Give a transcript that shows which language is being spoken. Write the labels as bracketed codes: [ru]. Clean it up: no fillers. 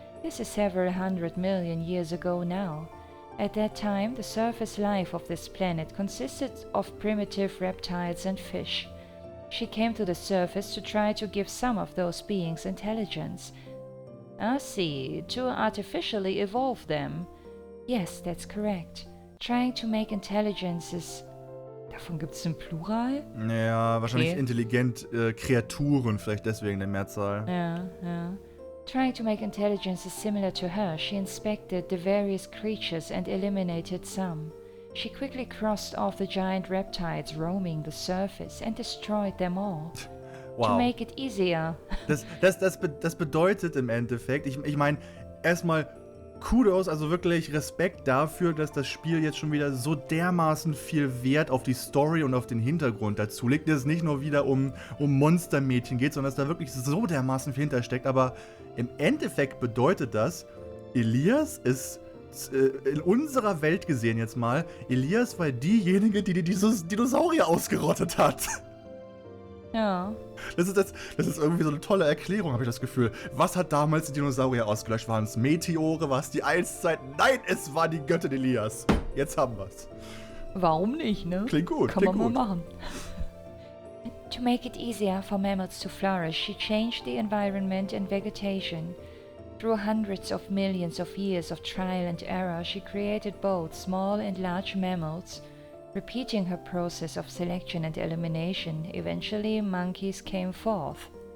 [en] This is several 100 million years ago now. At that time, the surface life of this planet consisted of primitive reptiles and fish. She came to the surface to try to give some of those beings intelligence. See, to artificially evolve them. Yes, that's correct. Trying to make intelligences. [de] Davon gibt es im Plural? Ja, wahrscheinlich Okay. intelligent Kreaturen, vielleicht deswegen der Mehrzahl. [en] Yeah. Trying to make intelligences similar to her, she inspected the various creatures and eliminated some. She quickly crossed off the giant reptiles roaming the surface and destroyed them all. To Wow. make it easier. [de] Das bedeutet im Endeffekt, ich meine, erstmal Kudos, also wirklich Respekt dafür, dass das Spiel jetzt schon wieder so dermaßen viel Wert auf die Story und auf den Hintergrund dazu legt, dass es nicht nur wieder um Monstermädchen geht, sondern dass da wirklich so dermaßen viel hintersteckt. Aber im Endeffekt bedeutet das, Ilias ist in unserer Welt gesehen jetzt mal, Ilias war diejenige, die dieses Dinosaurier ausgerottet hat. Ja. Das ist irgendwie so eine tolle Erklärung, habe ich das Gefühl. Was hat damals die Dinosaurier ausgelöscht? Waren es Meteore? War es die Eiszeit? Nein, es war die Göttin Ilias. Jetzt haben wir's. Warum nicht, ne? Klingt gut, Kann klingt man mal gut. machen. [en] To make it easier for mammals to flourish, she changed the environment and vegetation. Through hundreds of millions of years of trial and error, she created both small and large mammals. Repeating her process of selection and elimination, eventually monkeys came forth.